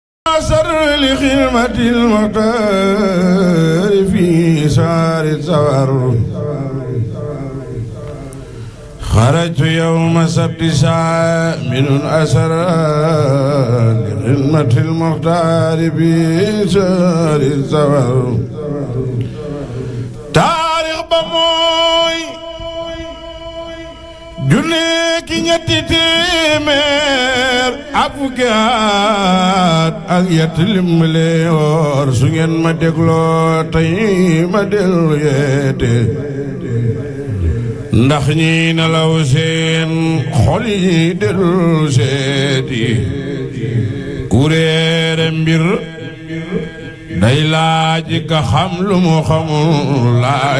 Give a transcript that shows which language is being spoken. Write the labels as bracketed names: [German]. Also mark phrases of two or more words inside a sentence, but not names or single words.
[Arabic] سر لخدمة المختار في سار السفر خرجت يوم سبت من أسر لخدمة المختار في سار السفر [Wolof] تاريخ بموي junne ki ñetti téeméer ak fukki at ak yett lim leer su ngeen ma dégloo tey ma dellu yeete ndax ñi nelaw seen xol yi dellu seeti kuréere mbir day laaj ka xam lu mu xamul laaj